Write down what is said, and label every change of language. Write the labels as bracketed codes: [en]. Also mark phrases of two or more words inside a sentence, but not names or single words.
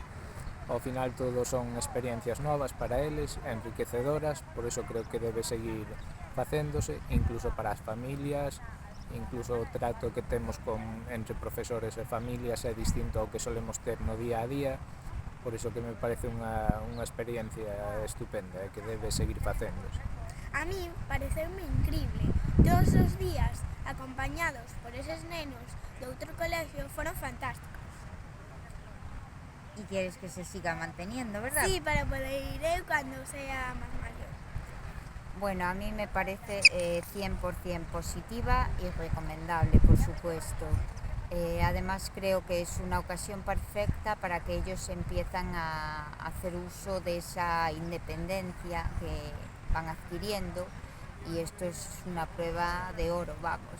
[gl] Ao final todo son experiencias novas para eles, enriquecedoras, por iso creo que debe seguir facéndose, incluso para as familias, incluso o trato que temos entre profesores e familias é distinto ao que solemos ter no día a día, por iso que me parece unha experiencia estupenda e que debe seguir facéndose. A mí pareceume increíble. Todos os días, acompañados por eses nenos de outro colegio, foron fantásticos. [es] Y quieres que se siga manteniendo, ¿verdad? Sí, para poder ir cando sea más mayor. Bueno, a mí me parece 100% positiva y recomendable, por supuesto. Además creo que es una ocasión perfecta para que ellos empiezan a hacer uso de esa independencia que van adquiriendo y esto es una prueba de oro, vamos.